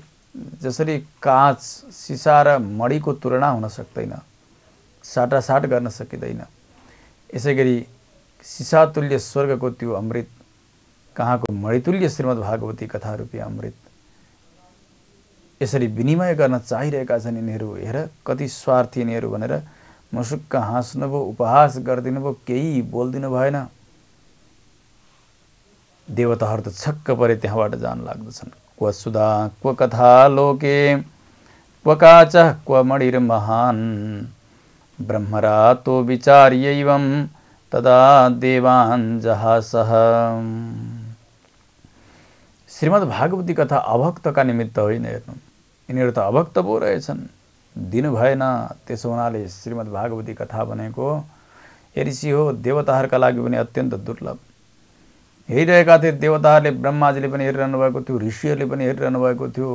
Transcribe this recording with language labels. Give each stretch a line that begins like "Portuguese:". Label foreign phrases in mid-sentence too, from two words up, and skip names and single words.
Nepali: जसरी काँच, सिसा र मणिको तुलना हुन सक्दैन, साटासाट गर्न सकिँदैन, यसै गरी सिसातुल्य स्वर्गको त्यो अमृत, कहाँको मणितुल्य श्रीमद् भागवती कथारूपी अमृत, यसरी विनिमय गर्न चाहिरहेका छन् यिनीहरू। हेर कति स्वार्थी यिनीहरू भनेर मुसुक्क हाँस्नुभयो, उपहास गरिदिनु भयो, केही बोल्दिनु भएन। देवताहरू त छक्क परे त्यहाँबाट जान लाग्दछन्।
Sanskrit: क्व सुधा क्व कथा लोके क्व काचः क्व मणिर्महान् ब्रह्मरातो विचार्यैवं तदा देवान् जहासः।
Nepali: श्रीमद् भागवती कथा अभक्तका निमित्त होइन हेर्नु, यिनीहरू त अभक्त पो रहेछन्, दिनु भएन। त्यसो हुनाले श्रीमद् भागवती कथा भनेको हे ऋषि हो, देवताहरूका लागि पनि अत्यन्त दुर्लभ। हेरिरहेका थिए देवताहरूले, ब्रह्माजीले पनि हेरिरहनु भएको थियो, ऋषिहरूले पनि हेरिरहनु भएको थियो।